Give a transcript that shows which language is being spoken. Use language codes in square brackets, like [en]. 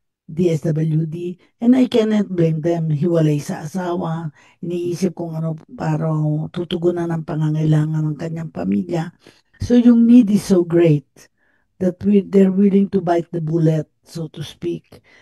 [en] DSWD, and I cannot blame them. [tl] Hiwalay sa asawa, iniisip kung ano para tutugunan ang pangangailangan ng kanyang pamilya. [en] So yung need is so great that they're willing to bite the bullet, so to speak.